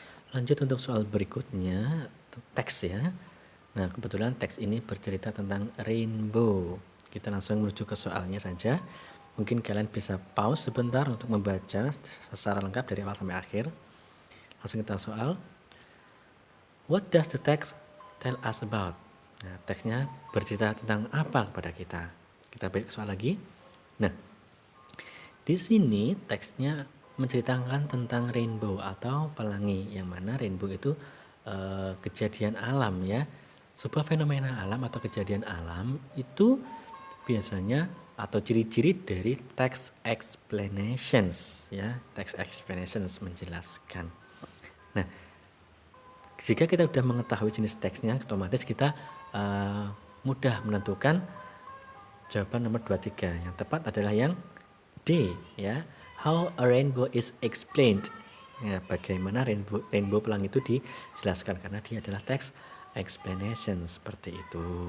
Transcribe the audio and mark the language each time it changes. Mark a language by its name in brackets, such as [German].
[Indonesian] Lanjut untuk soal berikutnya, teks ya. Nah, kebetulan teks ini bercerita tentang rainbow. Kita langsung menuju ke soalnya saja. Mungkin kalian bisa pause sebentar untuk membaca secara lengkap dari awal sampai akhir. Langsung kita soal. [English] What does the text tell us about? [Indonesian] Nah, teksnya bercerita tentang apa kepada kita? Kita balik ke soal lagi. Nah, di sini teksnya menceritakan tentang rainbow atau pelangi, yang mana rainbow itu kejadian alam ya. Sebuah fenomena alam atau kejadian alam itu biasanya atau ciri-ciri dari text explanations ya. Text explanations menjelaskan. Nah, Jika kita sudah mengetahui jenis teksnya, otomatis kita mudah menentukan jawaban nomor 23. Yang tepat adalah yang D, ya. [English] How a rainbow is explained. [Indonesian] Ya, bagaimana rainbow pelangi itu dijelaskan, karena dia adalah teks explanation seperti itu.